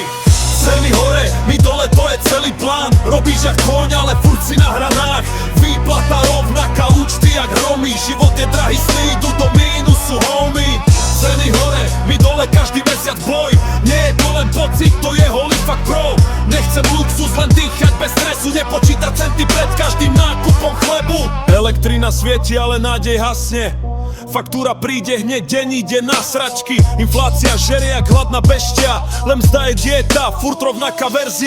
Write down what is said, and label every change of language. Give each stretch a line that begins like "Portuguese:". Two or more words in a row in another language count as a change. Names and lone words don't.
Slovak: Ceny hore, my dole, to je celý plán. Robíš jak koň, ale furt si na hranách. Výplata rovnaká, účty jak hromy. Život je drahý, sny idú do mínusu, homie. Ceny hore, my dole, každý mesiac boj. Nie je to len pocit, to je
English: holy fuck bro.
Slovak: Nechcem luxus, len dýchať bez stresu. Nepočítať centy pred každým nákupom chlebu. Elektrina svieti, ale nádej hasne. Faktúra príde hneď, deň ide na sračky. Inflácia žerie jak hladná beštia. Len mzda je dieta, furt rovnaká verzia.